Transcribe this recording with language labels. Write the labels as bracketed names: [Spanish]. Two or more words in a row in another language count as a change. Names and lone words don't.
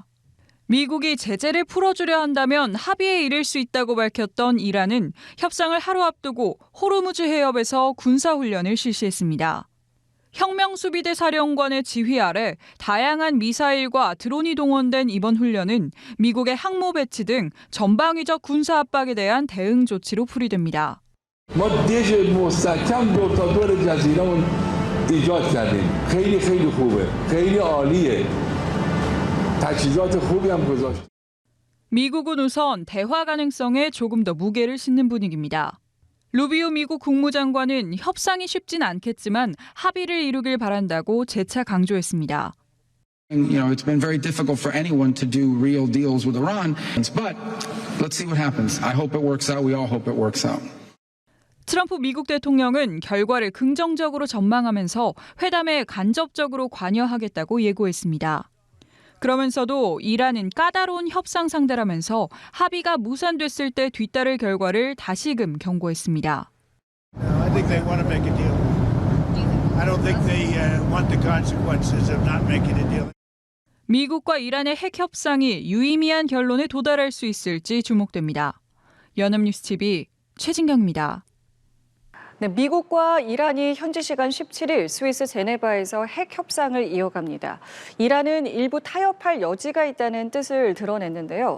[Korean] 미국이 제재를 풀어주려 한다면 합의에 이를 수 있다고 밝혔던 이란은 협상을 하루 앞두고 호르무즈 해협에서 군사훈련을 실시했습니다. 혁명수비대 사령관의 지휘 아래 다양한 미사일과 드론이 동원된 이번 훈련은 미국의 항모 배치 등 전방위적 군사 압박에 대한 대응 조치로 풀이됩니다. [Persian] ما دژ مستحکم دور تا دور جزیره‌مون ایجاد کردیم. خیلی خیلی خوبه. خیلی عالیه. تجهیزات خوبی هم گذاشت. [Korean] 미국은 우선 대화 가능성에 조금 더 무게를 싣는 분위기입니다. 루비오 미국 국무장관은 협상이 쉽진 않겠지만 합의를 이루길 바란다고 재차 강조했습니다. [English] It's been very difficult for anyone to do real deals with Iran, but let's see what happens. I hope it works out. We all hope it works out. [Korean] 트럼프 미국 대통령은 결과를 긍정적으로 전망하면서 회담에 간접적으로 관여하겠다고 예고했습니다. 그러면서도 이란은 까다로운 협상 상대라면서 합의가 무산됐을 때 뒤따를 결과를 다시금 경고했습니다. [English] I think they want to make a deal. I don't think they want the consequences of not making a deal. [Korean] 미국과 이란의 핵 협상이 유의미한 결론에 도달할 수 있을지 주목됩니다. 연합뉴스 TV 최진경입니다. 네, 미국과 이란이 현지 시간 17일 스위스 제네바에서 핵 협상을 이어갑니다. 이란은 일부 타협할 여지가 있다는 뜻을 드러냈는데요.